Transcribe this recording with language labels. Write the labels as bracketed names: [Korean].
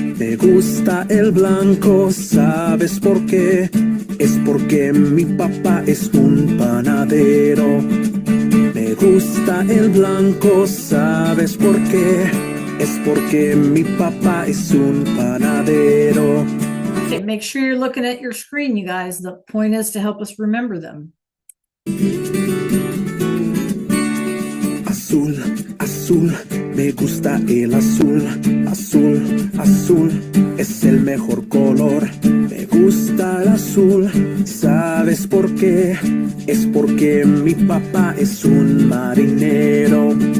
[Spanish] Me gusta el blanco, ¿sabes por qué? Es porque mi papá es un panadero. Me gusta el blanco, ¿sabes por qué? Es porque mi papá es un panadero. [English] Okay, make sure you're looking at your screen, you guys. The point is to help us remember them. [Spanish] Azul, azul, me gusta el azul. Azul, azul, es el mejor color. Me gusta el azul, ¿sabes por qué? Es porque mi papá es un marinero.